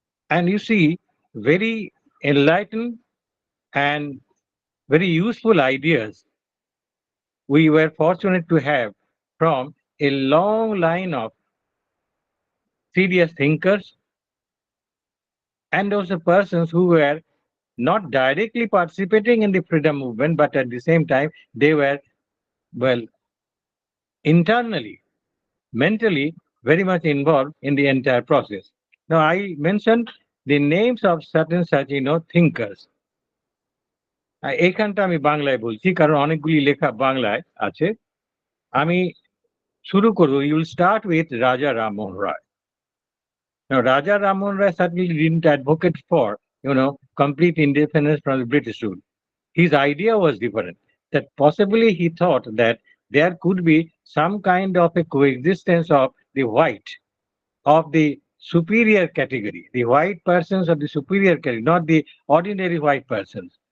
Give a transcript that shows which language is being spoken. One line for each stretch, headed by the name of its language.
English: And you see, very enlightened and very useful ideas we were fortunate to have from a long line of serious thinkers and also persons who were not directly participating in the freedom movement, but at the same time, they were, well, internally, mentally, very much involved in the entire process. Now, I mentioned the names of certain such, thinkers.
Bangla: এইখানটা আমি বাংলায় বলছি কারণ অনেকগুলি লেখা বাংলায় আছে। আমি শুরু করব,
English: you will start with Raja Rammohan Roy. Now, Raja Rammohan Roy certainly didn't advocate for, complete independence from the British rule. His idea was different, that possibly he thought that there could be some kind of a coexistence of the white, of the superior category, the white persons of the superior category, not the ordinary white persons.